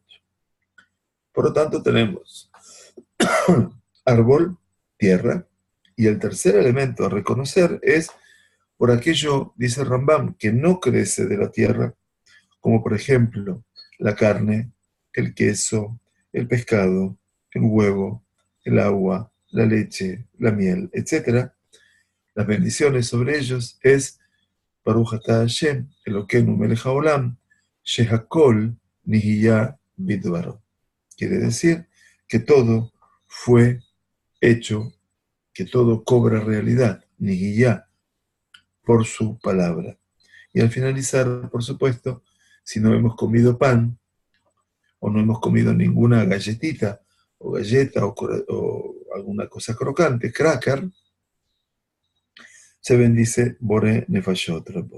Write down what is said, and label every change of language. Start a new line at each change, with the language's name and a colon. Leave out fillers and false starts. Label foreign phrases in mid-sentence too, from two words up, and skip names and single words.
Spanish: Por lo tanto tenemos árbol, tierra, y el tercer elemento a reconocer es por aquello, dice Rambam, que no crece de la tierra, como por ejemplo la carne, el queso, el pescado, el huevo, el agua, la leche, la miel, etc. Las bendiciones sobre ellos es
Hebrew: ברוך אתה ה׳ אלוהינו מלך העולם שהכל נהיה בדברו.
Spanish: Quiere decir que todo fue hecho, que todo cobra realidad, nihiyah, por su palabra. Y al finalizar, por supuesto, si no hemos comido pan, o no hemos comido ninguna galletita, o galleta, o alguna cosa crocante, cracker, se bendice
Hebrew: בורא נפשות רבות.